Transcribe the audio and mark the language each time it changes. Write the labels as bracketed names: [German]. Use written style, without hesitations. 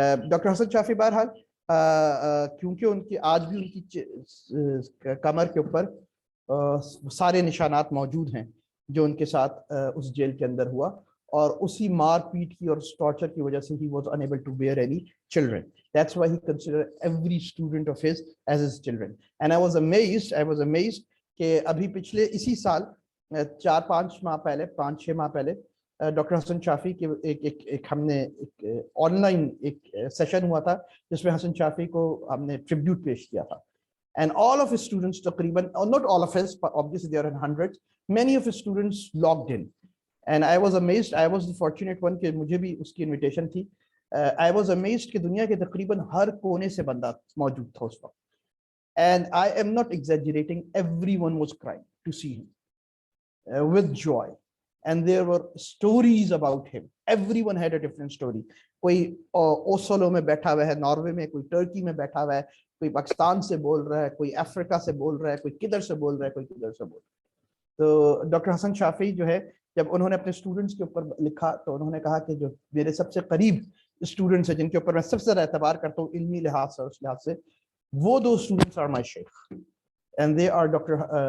[Urdu] Doctor حسن شافعی بہرحال کیونکہ ان کی آج بھی ان کی کمر کے اوپر سارے نشانات موجود ہیں جو ان کے ساتھ اس جیل کے اندر ہوا, اور اسی مار پیٹ کی اور ٹارچر کی وجہ سے [English] he was unable to bear any children. That's why he considered every student of his as his children. And I was amazed [Urdu] کہ ابھی پچھلے اسی سال 4-5 ماہ پہلے 5-6 ماہ پہلے ڈاکٹر حسن شافعی کے ایک ہم نے ایک آن لائن ایک سیشن ہوا تھا جس میں حسن شافعی کو ہم نے ٹریبیوٹ پیش کیا تھا. [English] And all of his students تقریباً, not all of his, obviously there are hundreds, many of his students logged in. And I was amazed, I was the fortunate one کہ [Urdu] مجھے بھی اس کی انویٹیشن تھی. [English] I was amazed [Urdu] کہ دنیا کے تقریباً ہر کونے سے بندہ موجود تھا اس وقت. [English] And I am not exaggerating, everyone was crying to see him with joy. And there were stories about him. Everyone had a different story. [Urdu] کوئی اوسلو میں بیٹھا ہوا ہے ناروے میں, کوئی ٹرکی میں بیٹھا ہوا ہے, کوئی پاکستان سے بول رہا ہے, کوئی افریقہ سے بول رہا ہے, کوئی کدھر سے بول رہا ہے, کوئی کدھر سے بول رہا ہے. تو ڈاکٹر حسن شافعی جو ہے جب انہوں نے اپنے اسٹوڈنٹس کے اوپر لکھا تو انہوں نے کہا کہ جو میرے سب سے قریب اسٹوڈنٹس ہیں جن کے اوپر میں سب سے زیادہ اعتبار کرتا ہوں علمی لحاظ سے اور اس لحاظ سے, وہ 2 students [English] are my sheikh, and they are Dr.